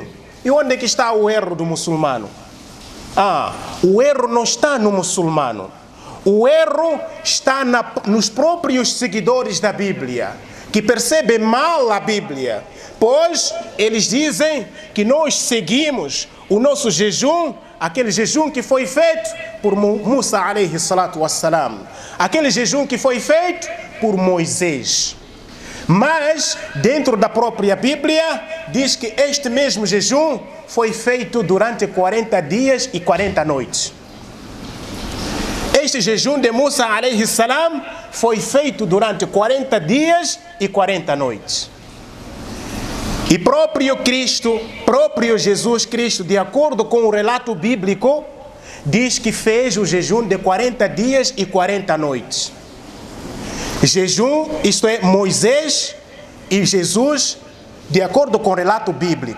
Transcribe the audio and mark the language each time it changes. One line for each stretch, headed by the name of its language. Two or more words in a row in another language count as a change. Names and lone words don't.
Portuguese: E onde é que está o erro do muçulmano? O erro não está no muçulmano. O erro está nos próprios seguidores da Bíblia, que percebem mal a Bíblia. Pois eles dizem que nós seguimos o nosso jejum, aquele jejum que foi feito por Musa
Arabic: عليه الصلاة والسلام,
Portuguese: aquele jejum que foi feito por Moisés. Mas dentro da própria Bíblia diz que este mesmo jejum foi feito durante 40 dias e 40 noites. Este jejum de Musa
Arabic: عليه السلام
Portuguese: foi feito durante 40 dias e 40 noites. E próprio Cristo, próprio Jesus Cristo, de acordo com o relato bíblico, diz que fez o jejum de 40 dias e 40 noites. Jejum, isto é, Moisés e Jesus, de acordo com o relato bíblico.